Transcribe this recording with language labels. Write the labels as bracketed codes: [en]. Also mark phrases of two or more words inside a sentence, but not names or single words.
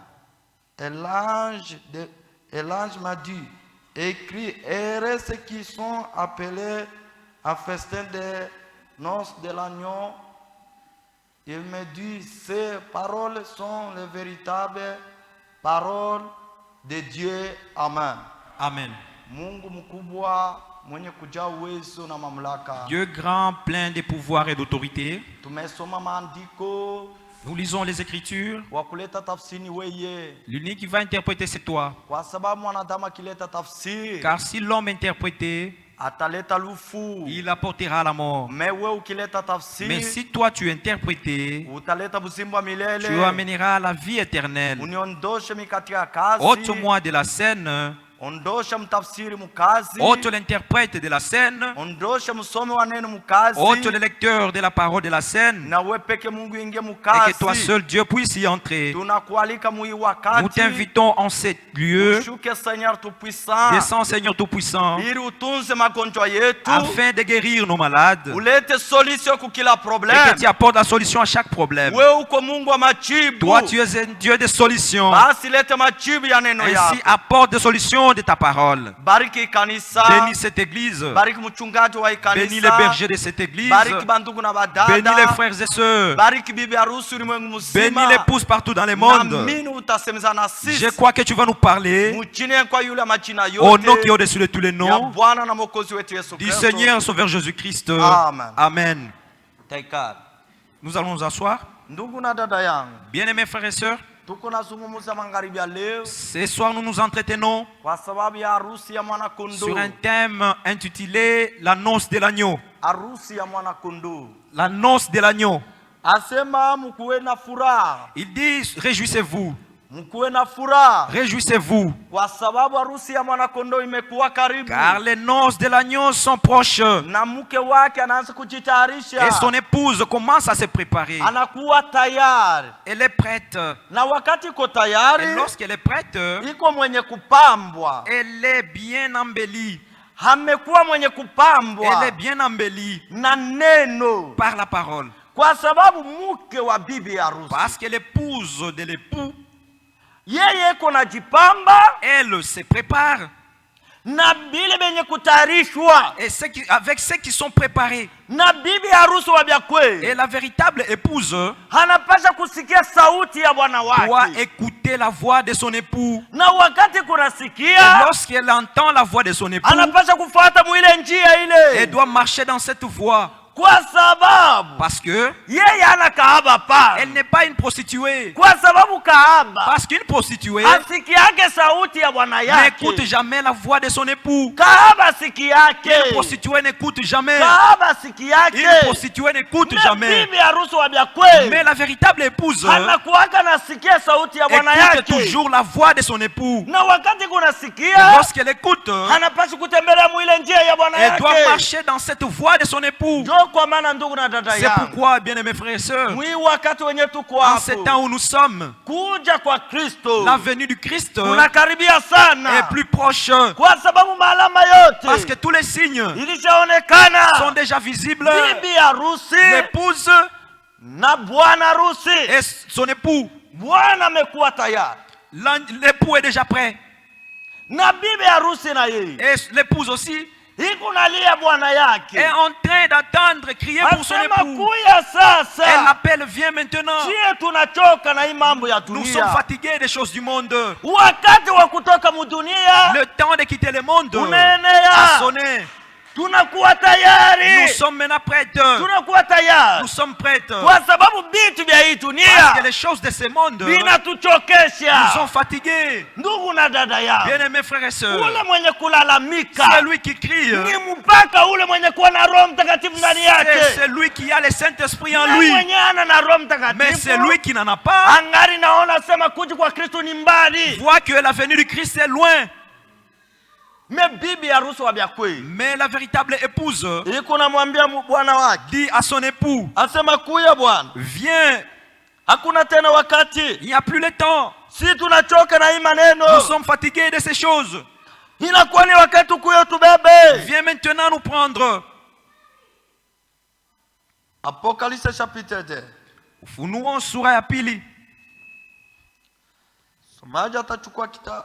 [fr] Et l'ange m'a dit, écrit, heureux ceux qui sont appelés à festin des noces de l'agneau. Il me dit, ces paroles sont les véritables paroles de Dieu. Amen. Amen. [sw] Mungu mkubwa mwenye kujaa uwezo na mamlaka. [fr] Dieu grand, plein de pouvoir et d'autorité. [sw] Tumesoma maandiko. [fr] Nous lisons les Écritures. [sw] Wakuleta tafsiri weye. [fr] L'unique qui va interpréter, c'est toi. [sw] Kwa sababu mwanadamu akileta tafsiri, [fr] Car si l'homme interprétait, [sw] ataleta lufu. [fr] il apportera la mort. [sw] Mais wewe ukileta tafsiri, [fr] Mais si toi tu interprétais, [sw] utaleta uzima wa milele. [fr] tu amèneras la vie éternelle. [sw] Uniondoshe katika kazi. [fr] Ôte-moi de la scène. [sw] Ondosha mtafsiri mukazi. [fr] Ôte l'interprète de la scène. [sw] Ondosha msomi wa neno mukazi. [fr] Ôte le lecteur de la parole de la scène. [sw] Na wewe peke Mungu ingie [fr] Et [sw] mukazi. [fr] que toi seul Dieu puisse y entrer. [sw] Tunakualika mui wakati. [fr] Nous t'invitons en cet lieu. Ushuke Seigneur tout puissant. Descends Seigneur Tout-Puissant, [sw] Ili utunze magonjwa yetu. [fr] afin de guérir nos malades. [sw] Ulete solution kwa kila [fr] Et problème. que tu apportes la solution à chaque problème. [sw] Wewe uko Mungu wa majibu. [fr] Toi tu es un Dieu de solutions. [sw] Basi lete majibu ya neno yako. [fr] Ainsi apporte des solutions de ta parole. [sw] Bariki kanisa. [fr] Bénis cette église. [sw] Bariki mchungaji wa kanisa. [fr] Bénis les bergers de cette église. [sw] Bariki bandugu na badada. [fr] Bénis les frères et sœurs. [sw] Bariki bibi harusi ulimwengu mzima. [fr] Bénis l'épouse partout dans le monde. [sw] Naamini utasemeza na sisi. [fr] Je crois que tu vas nous parler [sw] Mujine kwa yule majina yote. [fr] au nom qui est au-dessus de tous les [sw] Ya [fr] noms [sw] Bwana na Mwokozi wetu Yesu [fr] du Kristo. Seigneur Sauveur Jésus-Christ. Amen. Amen. [sw] Taikari. [fr] Nous allons nous asseoir. [sw] Ndugu na dada yangu, [fr] Bien-aimés frères et sœurs, [sw] tuko nazungumza magharibi ya leo [fr] ce soir nous nous entretenons [sw] kwa sababu ya harusi ya mwana kondoo. [fr] sur un thème intitulé La noce de l'agneau. [sw] Harusi ya mwana kondoo. [fr] La noce de l'agneau. [sw] Asema mkuwe na furaha. [fr] Il dit, réjouissez-vous, [sw] Mkuwe na furaha [fr] réjouissez-vous, [sw] kwa sababu harusi ya mwana kondoo imekuwa karibu. [fr] car les noces de l'agneau sont proches [sw] Na mke wake anaanza kujitayarisha. [fr] et son épouse commence à se préparer. [sw] Anakuwa tayari. [fr] Elle est prête. [sw] Na wakati iko [fr] Et [sw] tayari, [fr] lorsqu'elle est prête, [sw] iko mwenye kupambwa. [fr] elle est bien embellie. [sw] Amekuwa mwenye [fr] Elle [sw] kupambwa [fr] est bien embellie [sw] na neno. [fr] par la parole. [sw] Kwa sababu mke wa bibi harusi, [fr] Parce que l'épouse de l'époux, [sw] yeye iko najipamba [fr] elle se prépare. [sw] na bile benye kutayarishwa [fr] Et avec ceux qui sont préparés. [sw] na bibi harusi wa bya kweli. [fr] Et la véritable épouse [sw] Anapasha kusikia sauti ya bwana [fr] doit [sw] wake. [fr] écouter la voix de son époux. [sw] Na wakati [fr] Et [sw] kunasikia, [fr] lorsqu'elle entend la voix de son époux, [sw] anapasha kufuata mwile njia ile. [fr] elle doit marcher dans cette voie. [sw] Kwa sababu [fr] Parce que [sw] yeye ana kahaba pale. [fr] elle n'est pas une prostituée. [sw] Kwa sababu kahaba [fr] Parce qu'une prostituée [sw] asikiake sauti ya bwana [fr] n'écoute [sw] yake. [fr] jamais la voix de son époux. [sw] Kahaba asikiake. [fr] Une prostituée n'écoute jamais. [sw] Kahaba asikiake. [fr] Une prostituée n'écoute [sw] Na [fr] jamais. [sw] bibi harusi wa bya kweli [fr] Mais la véritable épouse [sw] anakuwaka nasikia sauti ya bwana [fr] écoute [sw] yake. [fr] toujours la voix de son époux. [sw] Na wakati [fr] Et [sw] kunasikia, [fr] lorsqu'elle écoute, [sw] anapaswa kutembelea mwile njia ya bwana [fr] elle doit [sw] yake. [fr] marcher dans cette voie de son époux. [sw] Ndio kwa maana ndugu na dada [fr] C'est [sw] yangu, [fr] pourquoi, bien aimés frères et sœurs, [sw] mwi wakati wenye tuko [fr] en ce [sw] hapo, [fr] temps où nous sommes, [sw] kuja kwa Kristo [fr] la venue du Christ [sw] unakaribia sana, [fr] est plus proche. [sw] kwa sababu maalama [fr] Parce que [sw] yote [fr] tous les signes sont [sw] ilishaonekana. [fr] déjà visibles. [sw] Bibi harusi [fr] L'épouse [sw] na bwana harusi, [fr] et son époux. [sw] bwana amekuwa tayari [fr] L'époux est déjà prêt. [sw] na bibi harusi na yeye [fr] Et l'épouse aussi [sw] iko nalia bwana [fr] est [sw] yake, [fr] en train d'attendre, crier pour son [sw] asema [fr] époux. [sw] kuya [fr] Elle [sw] sasa. [fr] l'appelle, viens maintenant. [sw] Sie tunachoka na hii mambo ya [fr] Nous sommes [sw] dunia. [fr] fatigués des choses du monde. [sw] Wakati wa kutoka mudunia [fr] Le temps de quitter le monde a [sw] unaenea, [fr] sonné. [sw] tunakuwa [fr] Nous [sw] tayari, [fr] sommes maintenant prêtes. [sw] tunakuwa [fr] Nous [sw] tayari, [fr] sommes prêtes. [sw] kwa sababu vitu vya hii [fr] Parce que [sw] dunia [fr] les choses de ce monde nous [sw] vinatuchokesha. [fr] sont fatigués. [sw] Ndugu na dada yangu, [fr] Bien-aimés frères et sœurs, [sw] ule mwenye kulalamika [fr] c'est lui qui crie. [sw] ni mpaka ule mwenye kuwa na Roho Mtakatifu ndani [fr] C'est [sw] yake, [fr] celui qui a le Saint-Esprit en [sw] na [fr] lui. [sw] mwenye ana na Roho [fr] Mais c'est [sw] Mtakatifu [fr] lui qui n'en a pas. [sw] angari naona sema kuja kwa Kristo ni mbali. [fr] Voit que la venue du Christ est loin. [sw] Me bibi harusi wa vya kweli [fr] Mais la véritable épouse [sw] iko namwambia bwana wake, [fr] dit à son époux, [sw] asema kuya bwana, [fr] viens, [sw] hakuna tena wakati, [fr] il n'y a plus le temps. [sw] si tunachoka na hii maneno, [fr] Nous sommes fatigués de ces choses. [sw] inakuwa ni wakati kuya tubebe. [fr] Viens maintenant nous prendre. Apocalypse chapitre 2. [sw] Ufunuo sura ya pili. Somaji atachukua kitabu.